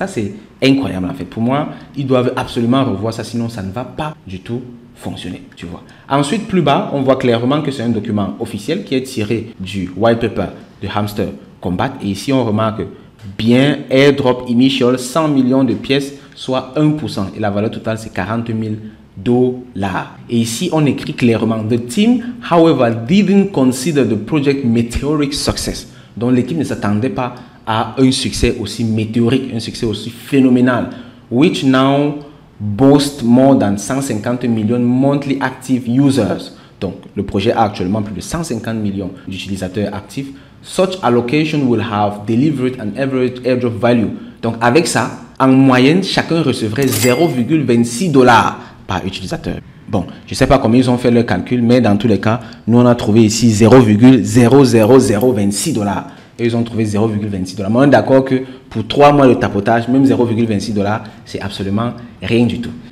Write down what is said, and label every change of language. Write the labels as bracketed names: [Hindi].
[French] Ça c'est incroyable en fait. Pour moi, ils doivent absolument revoir ça, sinon ça ne va pas du tout fonctionner, tu vois. Ensuite, plus bas, on voit clairement que c'est un document officiel qui est tiré du white paper de Hamster Kombat. Et ici, on remarque bien airdrop initial 100 millions de pièces, soit 1%. Et la valeur totale, c'est 40 000 $. Et ici, on écrit clairement: [English] The team, however, didn't consider the project meteoric success. [French] Donc, l'équipe ne s'attendait pas à un succès aussi météorique, un succès aussi phénoménal, [English] which now boast more than 150 millions monthly active users. [French] Donc, le projet a actuellement plus de 150 millions d'utilisateurs actifs. [English] Such allocation will have delivered an average airdrop value. [French] Donc, avec ça, en moyenne, chacun recevrait 0,26 $ par utilisateur. Bon, je ne sais pas comment ils ont fait leur calcul, mais dans tous les cas, nous, on a trouvé ici 0,00026 $. Et ils ont trouvé 0,26 $. Mais on est d'accord que pour 3 mois de tapotage, même 0,26 $, c'est absolument rien du tout.